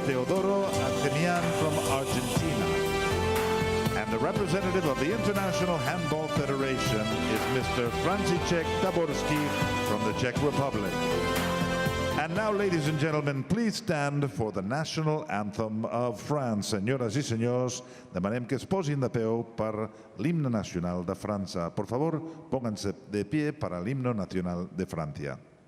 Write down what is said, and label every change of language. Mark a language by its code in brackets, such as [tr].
[en] Teodoro Antemian from Argentina. And the representative of the International Handball Federation is Mr. Franciszek Taborski from the Czech Republic. And now, ladies and gentlemen, please stand for the national anthem of France. [ca] Senyores i senyors, demanem que es posin de peu per l'himne nacional de França. [es] Por favor, pónganse de pie para el himno nacional de Francia.